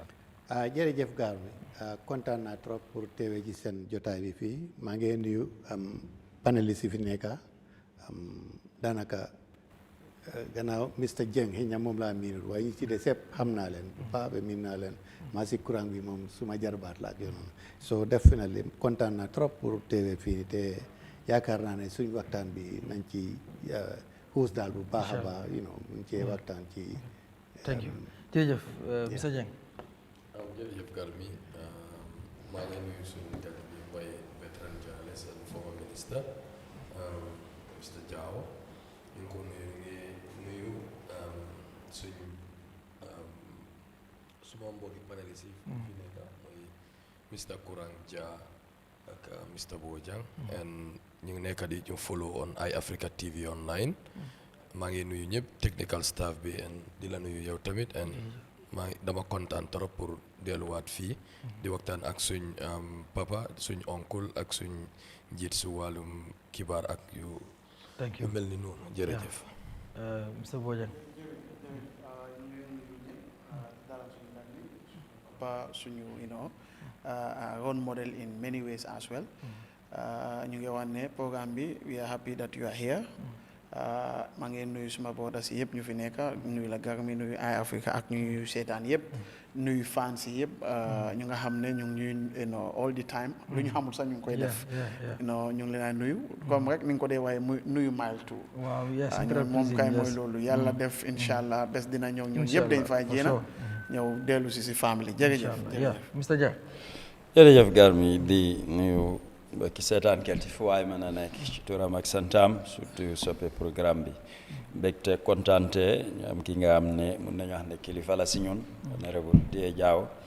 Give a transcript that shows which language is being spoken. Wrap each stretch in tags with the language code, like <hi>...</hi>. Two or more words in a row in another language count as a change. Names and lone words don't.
<wo>jërëjëf gaar bi kontaan naa</wo> <fr>trop pour</fr> <wo>teewee ci seen jotaay bi fii maa ngi nuyu panélistes yi fi nekk daanaka gannaaw Mr Dieng xëy na moom laa miinul waaye ñi ci des yëpp xam naa leen paa ba miin naa leen maa si courant bi moom suma jarbaat la ak yoon</wo> <en>so definitely</en> <wo>kontaan naa</wo> <fr>trop pour</fr> <wo>teewee fii te yaakaar naa ne suñ waxtaan bi nañ ci xuus daal bu baax a baax ñu cee waxtaan ci.</wo> <en>thank you</en> <wo>jërëjëf Mr Dieng. jërëjëf Garmi maa ngi nuyu suñu gan bi mooy</wo> <en>veteran journalist and former minister</en> <wo>Mr Jaw ñu ngi ko nuyu suñu suma mbokki panélistes yi fi nekk mooy Mr Kurang Dia ak Mr Bojang and ñu ngi nekk di ñu follow on Eyeafrica TV online maa ngi nuyu ñëpp</wo> <en>technical staff</en> <wo>bi and di la nuyu yow tamit and dama kontaan</wo> <fr>trop pour</fr> <wo>delluwaat fii di waxtaan ak suñ papa suñ oncle ak suñ njiit su wàllum kibaar ak yu mel ni noonu jërëjëf. Mr Bojang. suñu</wo> <en>role model in many ways as well</en> <wo>ñu ngi wax ne programme bi</wo> <en>we are happy that you are here</en> <wo>maa ngi nuyu suma brothers yëpp ñu fi nekk nuyu la Garmi nuyu Eyeafrica ak ñuy seetaan yëpp nuyu fans yëpp ñu nga xam ne ñu ngi ñuy</wo> <en>all the time</en> <wo>lu ñu xamul sax ñu ngi koy def ñu ngi leen a nuyu comme rek ni nga ko dee waaye nuyu mile two moom kay mooy loolu yàlla def</wo> <ar>incha allah</ar> <wo>bés dina ñëw ñëw yëpp dañ fay jéena ñëw dellu si famille jërëjëf Mr Dia. jërëjëf Garmi di nuyu mbokki seetaankat yi fu waay mën a nekk ci turam ak santam surtout soppe programme bi mbégte kontaante ñu am ki nga xam ne mun nañu wax ne kilifa la si ñun honorable Dee Jaaw</wo>